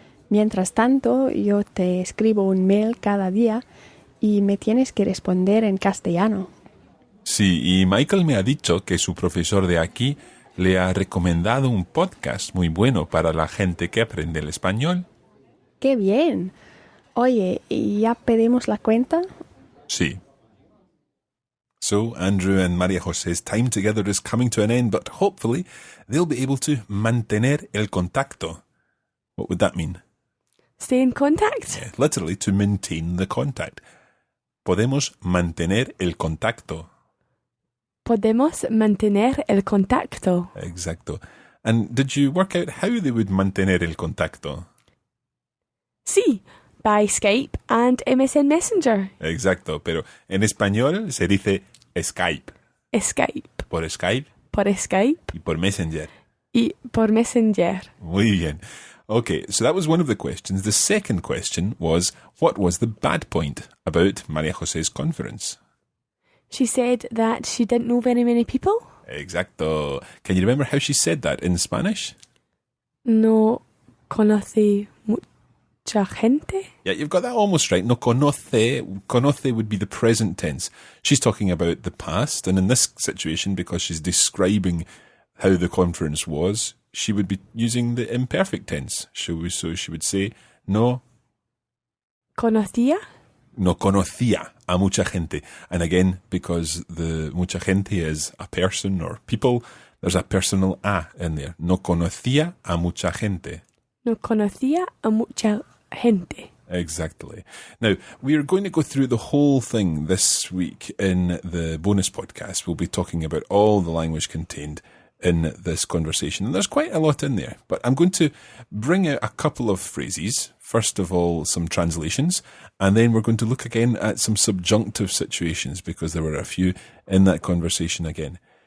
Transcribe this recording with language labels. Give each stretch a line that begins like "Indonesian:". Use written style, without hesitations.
Spanish: Mientras tanto, yo te escribo un mail cada día y me tienes que responder en castellano. Sí, y Michael me ha dicho que su profesor de aquí le ha recomendado un podcast muy bueno para la gente que aprende el español. ¡Qué bien! Oye, ¿ya pedimos la cuenta? Sí.
English: So, Andrew and Maria José's time together is coming to an end, but hopefully they'll be able to
Spanish: mantener el contacto.
English: What would that mean? Stay in contact? Yeah, literally, to maintain the contact.
Spanish: Podemos mantener el contacto. Podemos mantener el contacto. Exacto.
English: And did you work out how they would
Spanish: mantener el contacto?
English: Sí, by Skype and MSN Messenger.
Spanish: Exacto, pero en español se dice Skype. Skype. Por Skype Por Skype y por Messenger. y por Messenger. Muy bien.
English: Okay, so that was one of the questions. The second question was, what was the bad point about Maria José's conference? She said that she didn't know very many people.
Spanish: Exacto.
English: Can you remember how she said that in Spanish?
Spanish: No conoce mucha gente.
English: Yeah, you've got that almost right.
Spanish: No conoce.
English: Conoce would be the present tense. She's talking about the past, and in this situation, because she's describing how the conference was, she would be using the imperfect tense. So she would say, no
Spanish: Conocía. no conocía a mucha gente.
English: And again, because the
Spanish: mucha gente
English: is a person or people, there's a personal a in there.
Spanish: No conocía a mucha gente. No conocía a mucha gente.
English: Exactly. Now, we're going to go through the whole thing this week in the bonus podcast. We'll be talking about all the language contained in this conversation. And there's quite a lot in there. But I'm going to bring out a couple of phrases. First of all, some translations. And then we're going to look again at some subjunctive situations because there were a few in that conversation again.